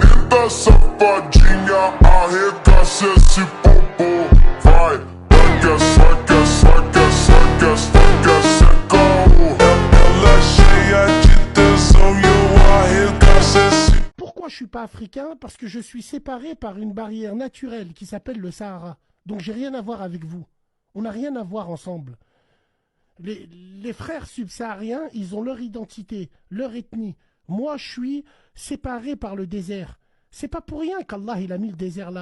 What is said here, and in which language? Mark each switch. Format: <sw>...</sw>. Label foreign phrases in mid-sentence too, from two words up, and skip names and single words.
<pt>da safadinha, arregaça esse popô. Vai, vai, sem caô. Ela é cheia de tesão e eu arregaço esse.</pt> <fr>Pourquoi je suis pas africain? Parce que je suis séparé par une barrière naturelle qui s'appelle le Sahara. Donc j'ai rien à voir avec vous. On n'a rien à voir ensemble. Les frères subsahariens, ils ont leur identité, leur ethnie. Moi, je suis séparé par le désert. C'est pas pour rien qu'Allah il a mis le désert là.</fr>